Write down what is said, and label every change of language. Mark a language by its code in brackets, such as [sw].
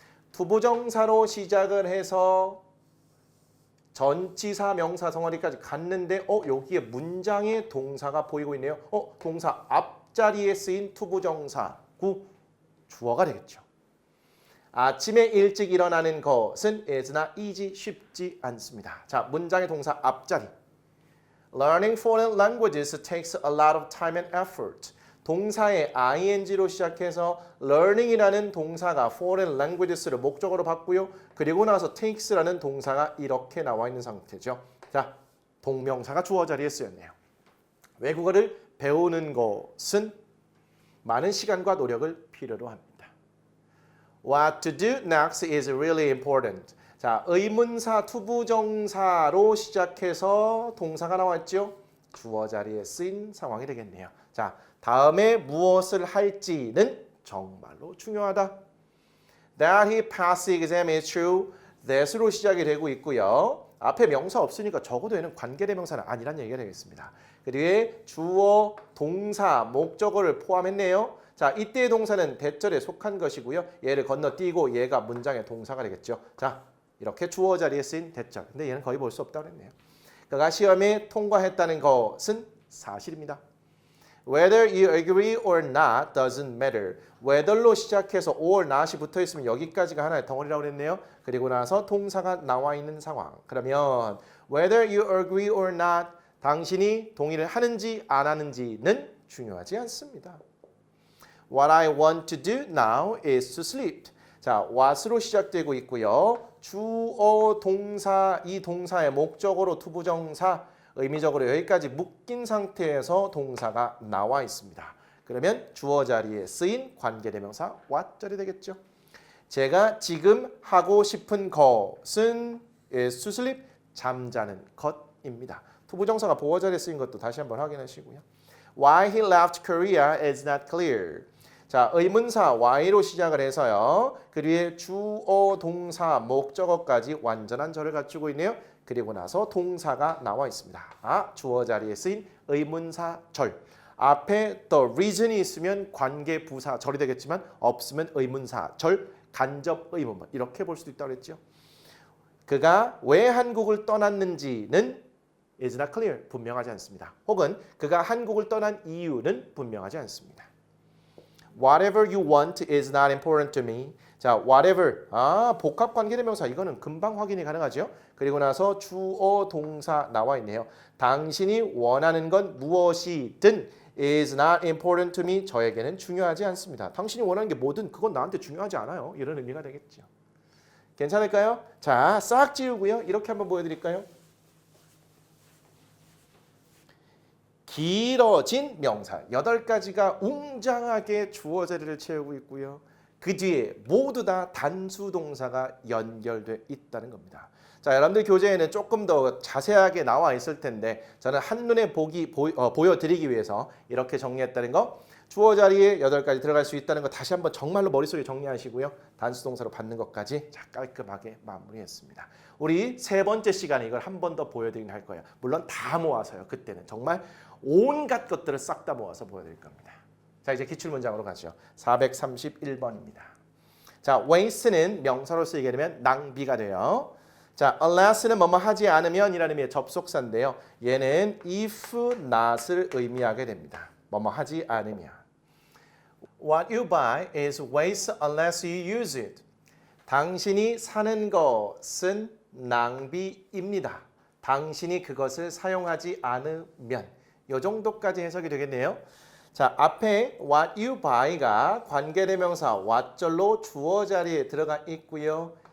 [ko] 투부정사로 시작을 해서 전치사 명사 덩어리까지 갔는데 여기에 문장의 동사가 보이고 있네요. 동사 앞자리에 쓰인 투부정사 구 주어가 되겠죠. 아침에 일찍 일어나는 것은 is나 is 쉽지 않습니다. 자, 문장의 동사 앞자리. [en] Learning foreign languages takes a lot of time and effort. [ko] 동사의 ing로 시작해서 learning이라는 동사가 [en] foreign languages [ko] 를 목적어로 받고요. 그리고 나서 takes라는 동사가 이렇게 나와 있는 상태죠. 자, 동명사가 주어 자리에 쓰였네요. 외국어를 배우는 것은 많은 시간과 노력을 필요로 합니다. [en] What to do next is really important. [ko] 자, 의문사 투부정사로 시작해서 동사가 나왔죠. 주어 자리에 쓰인 상황이 되겠네요. 자, 다음에 무엇을 할지는 정말로 중요하다. [en] That he passed the exam is true. [ko] that으로 시작이 되고 있고요. 앞에 명사 없으니까 적어도 얘는 관계대명사는 아니란 얘기가 되겠습니다. 그 뒤에 주어, 동사, 목적어를 포함했네요. 자, 이때의 동사는 대절에 속한 것이고요. 얘를 건너뛰고 얘가 문장의 동사가 되겠죠. 자, 이렇게 주어 자리에 쓰인 대절. 근데 얘는 거의 볼 수 없다고 했네요. 그가 시험에 통과했다는 것은 사실입니다. [en] Whether you agree or not doesn't matter. [ko] whether로 시작해서 or not이 붙어 있으면 여기까지가 하나의 덩어리라고 그랬네요. 그리고 나서 동사가 나와 있는 상황. 그러면 [en] whether you agree or not, [ko] 당신이 동의를 하는지 안 하는지는 중요하지 않습니다. [en] What I want to do now is to sleep. [ko] 자, what으로 시작되고 있고요. 주어, 동사, 이 동사의 목적어로 투부정사, 의미적으로 여기까지 묶인 상태에서 동사가 나와 있습니다. 그러면 주어 자리에 쓰인 관계대명사 what 절이 되겠죠. 제가 지금 하고 싶은 것은 [en] is to sleep, [ko] 잠자는 것입니다. 투부정사가 보어 자리에 쓰인 것도 다시 한번 확인하시고요. [en] Why he left Korea is not clear. [ko] 자, 의문사 why로 시작을 해서요. 그 뒤에 주어, 동사, 목적어까지 완전한 절을 갖추고 있네요. 그리고 나서 동사가 나와 있습니다. 주어 자리에 쓰인 의문사 절. 앞에 the reason이 있으면 관계 부사 절이 되겠지만 없으면 의문사 절, 간접 의문 이렇게 볼 수도 있다고 그랬죠. 그가 왜 한국을 떠났는지는 [en] is not clear, [ko] 분명하지 않습니다. 혹은 그가 한국을 떠난 이유는 분명하지 않습니다. [en] Whatever you want is not important to me. [ko] 자, whatever. 복합 관계대명사 이거는 금방 확인이 가능하죠. 그리고 나서 주어 동사 나와 있네요. 당신이 원하는 건 무엇이든 [en] is not important to me. [ko] 저에게는 중요하지 않습니다. 당신이 원하는 게 뭐든 그건 나한테 중요하지 않아요. 이런 의미가 되겠죠. 괜찮을까요? 자, 싹 지우고요. 이렇게 한번 보여드릴까요? 길어진 명사 8가지가 웅장하게 주어 자리를 채우고 있고요. 그 뒤에 모두 다 단수 동사가 연결돼 있다는 겁니다. 자, 여러분들 교재에는 조금 더 자세하게 나와 있을 텐데 저는 한눈에 보여드리기 위해서 이렇게 정리했다는 거. 주어 자리에 8가지 들어갈 수 있다는 거 다시 한번 정말로 머릿속에 정리하시고요. 단수 동사로 받는 것까지 깔끔하게 마무리했습니다. 우리 3번째 시간에 이걸 한 번 더 보여드리긴 할 거예요. 물론 다 모아서요. 그때는 정말 온갖 것들을 싹 다 모아서 보여드릴 겁니다. 자, 이제 기출문장으로 가죠. 431번입니다. 자, waste는 명사로 쓰이게 되면 낭비가 돼요. 자, unless는 뭐뭐 하지 않으면 이라는 의미의 접속사인데요. 얘는 if not을 의미하게 됩니다. 뭐뭐 하지 않으면. [en] What you buy is waste unless you use it. [ko] 당신이 사는 것은 낭비입니다. 당신이 그것을 사용하지 않으면. 이 정도까지 해석이 되겠네요. 자, 앞에 [en] what you buy [ko] 가 관계대명사 what절로 주어 자리에 들어가 있고요.